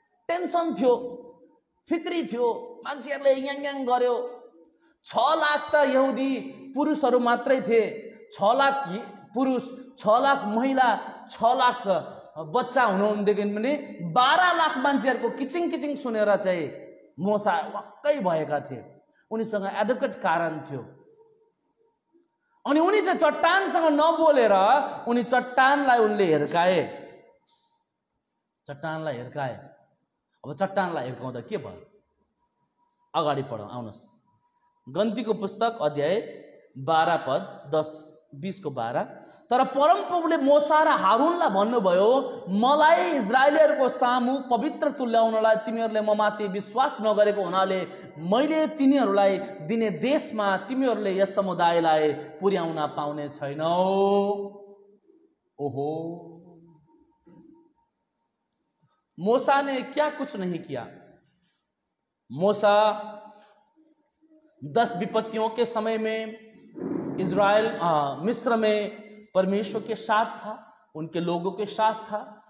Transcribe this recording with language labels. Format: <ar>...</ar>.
<ne>Tension थियो, फिक्री थियो। मान्छेहरूले याङ गर्यो। 6 लाख त यहुदी पुरुषहरू मात्रै थिए। 6 लाख पुरुष, 6 लाख महिला, 6 लाख बच्चा हुनुहुन्थ्यो भने 12 लाख मान्छेहरूको किचिङ किचिङ सुनेर चाहिँ मोसा वाक्कै भएका थिए। उनीसँग एडुकेट कारण थियो अनि उनी चाहिँ चट्टानसँग नबोलेर उनी चट्टानलाई उनले हिर्काए। चट्टानलाई हिर्काए। अब चट्टानलाई हिर्काउँदा के भयो? अगाडि पढौँ, आउनुहोस्। गन्तीको पुस्तक अध्याय 12 पद 10-20 को 12। तर परमप्रभुले मोसा र हारूनलाई भन्नुभयो, मलाई इजरायलीहरूको सामु पवित्र तुल्याउनलाई तिमीहरूले ममाथि विश्वास नगरेको हुनाले मैले तिनीहरूलाई दिने देशमा तिमीहरूले यस समुदायलाई पुर्याउन पाउने छैनौ।</ne> <hi>ओहो, मूसा ने क्या कुछ नहीं किया। मूसा 10 विपत्तियों के समय में इजराइल मिस्र में परमेश्वर के साथ था, उनके लोगों के साथ था।</hi>